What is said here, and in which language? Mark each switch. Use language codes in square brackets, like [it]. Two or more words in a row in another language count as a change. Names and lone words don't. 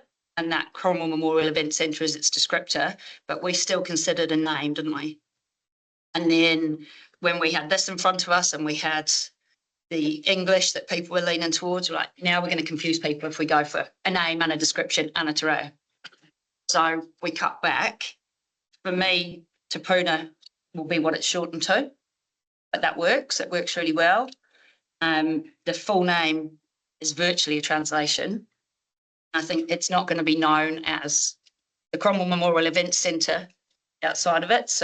[en] And that Cromwell Memorial Event Centre is its descriptor, but we still considered a name, didn't we? And then when we had this in front of us and we had the English that people were leaning towards. Like, now we're going to confuse people if we go for a name and a description and a [mi] te reo. [en] So we cut back. For me, Te Puna will be what it's shortened to, but that works. It works really well. The full name is virtually a translation. I think it's not going to be known as the Cromwell Memorial Event Centre outside of it.